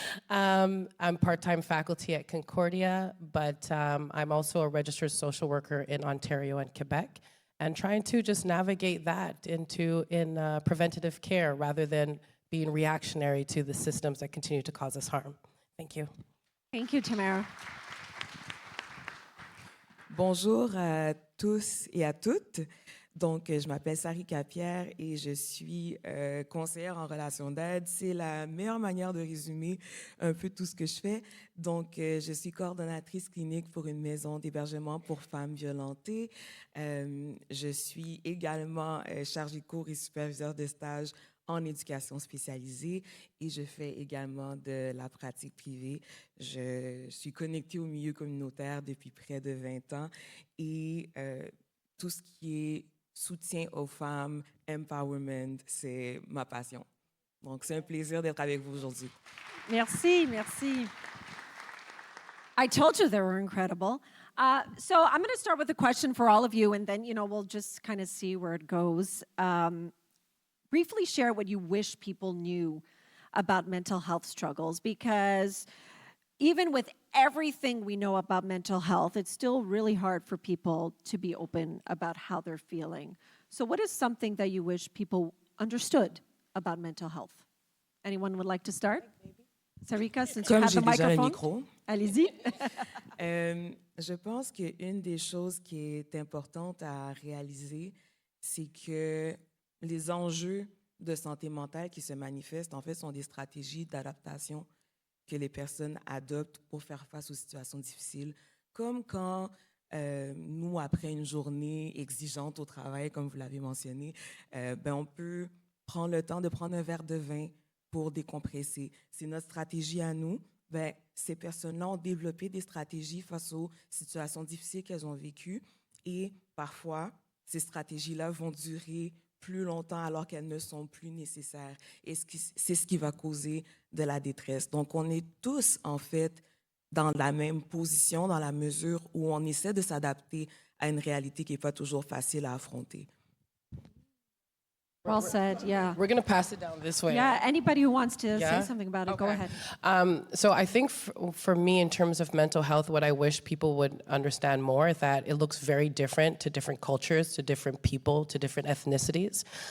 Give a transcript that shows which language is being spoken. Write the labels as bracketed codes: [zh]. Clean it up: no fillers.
[en] I'm part-time faculty at Concordia, but I'm also a registered social worker in Ontario and Quebec, and trying to just navigate that in preventative care rather than being reactionary to the systems that continue to cause us harm. Thank you. Thank you, Tamara. [fr] Bonjour à tous et à toutes. Donc, je m'appelle Sari Capierre et je suis conseillère en relations d'aide. C'est la meilleure manière de résumer un peu tout ce que je fais. Donc, je suis coordonnatrice clinique pour une maison d'hébergement pour femmes violentées. Je suis également chargée de cours et superviseur de stage en éducation spécialisée et je fais également de la pratique privée. Je suis connectée au milieu communautaire depuis près de 20 ans et tout ce qui est soutien aux femmes, empowerment, c'est ma passion. Donc, c'est un plaisir d'être avec vous aujourd'hui. Merci, merci. [en] I told you they were incredible. So I'm going to start with a question for all of you, and then, we'll just kind of see where it goes. Briefly share what you wish people knew about mental health struggles, because even with everything we know about mental health, it's still really hard for people to be open about how they're feeling. So what is something that you wish people understood about mental health? Anyone would like to start? Sarika, since you [fr] Comme [en] have the [fr] j'ai déjà le [en] microphone. [fr] micro, Allez-y. je pense qu'une des choses qui est importante à réaliser, c'est que les enjeux de santé mentale qui se manifestent, en fait, sont des stratégies d'adaptation que les personnes adoptent pour faire face aux situations difficiles. Comme quand nous, après une journée exigeante au travail, comme vous l'avez mentionné, on peut prendre le temps de prendre un verre de vin pour décompresser. C'est notre stratégie à nous. Ces personnes-là ont développé des stratégies face aux situations difficiles qu'elles ont vécues et parfois, ces stratégies-là vont durer plus longtemps alors qu'elles ne sont plus nécessaires. Et c'est ce qui va causer de la détresse. Donc, on est tous, en fait, dans la même position, dans la mesure où on essaie de s'adapter à une réalité qui n'est pas toujours facile à affronter. [en] Well said, yeah. We're going to pass it down this way. Yeah, anybody who wants to Yeah? say something about it, go Okay. ahead. So I think for me, in terms of mental health, what I wish people would understand more is that it looks very different to different cultures, to different people, to different ethnicities.